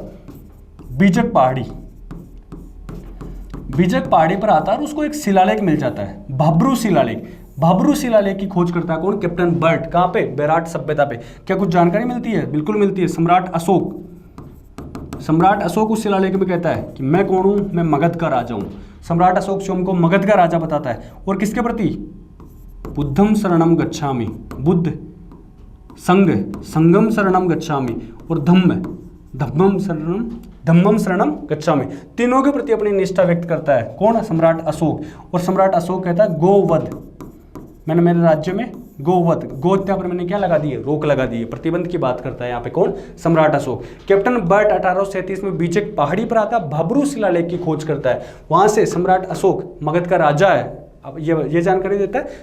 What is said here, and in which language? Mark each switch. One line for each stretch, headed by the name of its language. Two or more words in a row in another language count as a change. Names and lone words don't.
Hindi: बीजक पहाड़ी पर आता है और उसको एक शिलालेख मिल जाता है, भाब्रू शिलालेख की खोज करता है कौन? कैप्टन बर्ट। कहां पे? बेराट सभ्यता पे। क्या कुछ जानकारी मिलती है? बिल्कुल मिलती है। सम्राट अशोक उस शिलालेख में कहता है कि मैं कौन हूं? मैं मगध का राजा हूं। सम्राट अशोक स्वयं को मगध का राजा बताता है, और किसके प्रति?
Pali: बुद्धम शरणम गच्छामि, बुद्ध संगम शरणम गच्छामि, और धम्मम शरणम गच्छामि,
Hindi: तीनों के प्रति अपनी निष्ठा व्यक्त करता है। कौन? सम्राट अशोक। और सम्राट अशोक कहता है गोवध, मैंने मेरे राज्य में गोवध, गोहत्या पर मैंने क्या लगा दी है? रोक लगा दी है, प्रतिबंध की बात करता है यहाँ पे कौन? सम्राट अशोक। कैप्टन बर्ट 1837 में बीजक पहाड़ी पर आता है, भाब्रू शिलालेख की खोज करता है, वहां से सम्राट अशोक मगध का राजा है, अब ये जानकारी देता है।